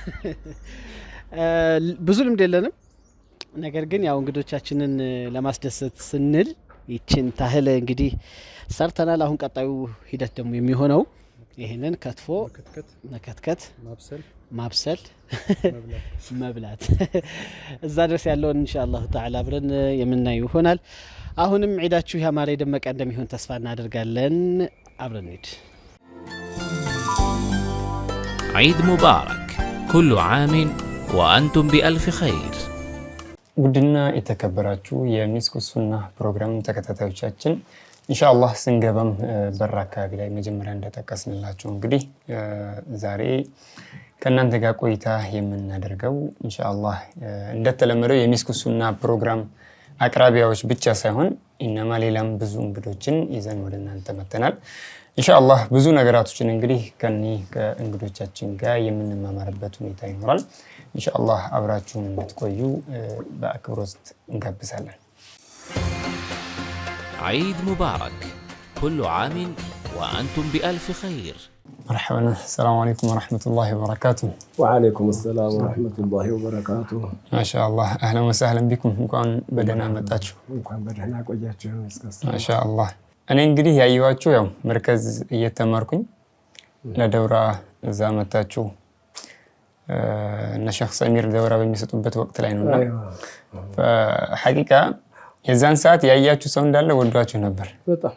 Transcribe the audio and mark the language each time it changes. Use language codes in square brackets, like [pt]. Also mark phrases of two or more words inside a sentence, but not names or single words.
[am] ብዙ ልምድ የለንም። ነገር ግን ያው እንግዶቻችንን ለማስደሰት ስንል ይችን ታህል እንግዲህ ሰርተናል። አሁን ቀጣዩ ሂደት ደግሞ የሚሆነው ይሄንን ከትፎ መከትከት ማብሰል መብላት እዛ ድረስ ያለውን [ar] إن شاء الله تعالى [am] አብረን የምናየው ይሆናል። አሁንም ዒዳችሁ ያማረ የደመቀ እንደሚሆን ተስፋ እናደርጋለን። አብረን ሂድ። [ar] عيد مبارك كل عام وأنتم بألف خير [am] ውድና የተከበራችሁ የሚስክ ሱና ፕሮግራም ተከታታዮቻችን ኢንሻአላህ ስንገባም በር አካባቢ ላይ መጀመሪያ እንደተጠቀስንላችሁ እንግዲህ ዛሬ ከእናንተ ጋር ቆይታ የምናደርገው ኢንሻአላህ እንደተለመደው የሚስክ ሱና ፕሮግራም አቅራቢያዎች ብቻ ሳይሆን ኢነማ ሌላም ብዙ እንግዶችን ይዘን ወደ እናንተ መተናል። ኢንሻአላህ ብዙ ነገራቶችን እንግዲህ ከእንግዶቻችን ጋር የምንማማርበት ሁኔታ ይኖራል። ኢንሻአላህ አብራችሁን እንድትቆዩ በአክብሮት እንጋብዛለን። [ar] عيد مبارك كل عام وأنتم بألف خير. مرحبا السلام عليكم ورحمة الله وبركاته. وعليكم السلام ورحمة الله وبركاته. ما شاء الله أهلا وسهلا بكم. [am] እንኳን በደህና መጣችሁ። እንኳን በደህና ቆያችሁ። [ar] ما شاء الله [am] እኔ እንግዲህ ያየዋችሁ ያው መርከዝ እየተማርኩኝ ለደውራ እዛ መጣችሁ እነ ሼኽ ሰሚር ደውራ በሚሰጡበት ወቅት ላይ ነውና فحقيقة የዛን ሰዓት ያያችሁ ሰው እንዳለ ወዷችሁ ነበር። በጣም